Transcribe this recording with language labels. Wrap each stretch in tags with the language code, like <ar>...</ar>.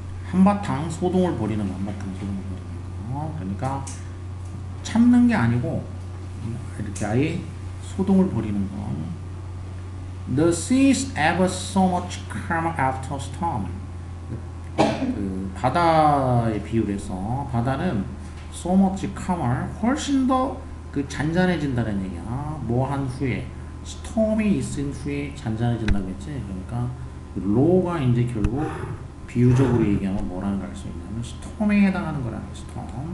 <ko>한바탕 소동을 벌이는 거. 한바탕 소동을 벌이는 거. 그러니까 참는 게 아니고 이렇게 아예 소동을 벌이는 거.</ko> <en>The sea is ever so much calmer after storm.</en> <ko>그 바다의 비율에서 바다는</ko> <en>so much calmer</en> <ko>훨씬 더 그 잔잔해진다는 얘기야. 뭐 한 후에 스톰이 있은 후에 잔잔해진다고 했지. 그러니까 low가 이제 결국 비유적으로 얘기하면 뭐라는 걸 알 수 있냐면 스톰에 해당하는 거라는 거야. 스톰.</ko>